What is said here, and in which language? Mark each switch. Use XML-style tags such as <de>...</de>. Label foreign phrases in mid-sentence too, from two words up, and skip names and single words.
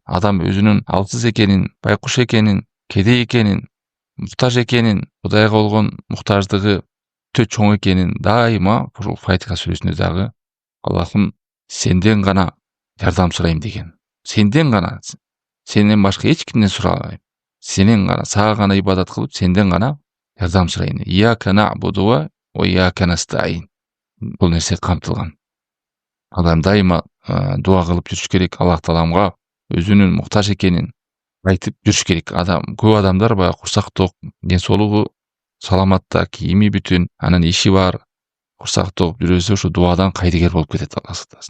<ky>Адам өзүнүн алсыз экенин, байкуш экенин, кедей экенин, муктаж экенин, Кудайга болгон муктаждыгы өтө чоң экенин дайыма ушул Фатиха сүрөсүндө дагы Аллахым сенден гана жардам сурайм деген. Сенден гана, сенден башка эч кимден сурабайм. Сенен гана, сага гана ибадат кылып, сенден гана жардам сурайм.</ky> <ar>إياك نعبد وإياك نستعين.</ar> <ky>Бул нерсе камтылган. Адам дайыма дуа кылып жүрүш керек, Аллах тааламга өзүнүн муктаж экенин айтып жүрүш керек. Көп адамдар баягы курсак ток, ден соолугу саламатта, кийими бүтүн, анан иши бар, курсак ток жүрөсө ушу дуадан кайдыгер болуп кетет Алла сактасын.</ky>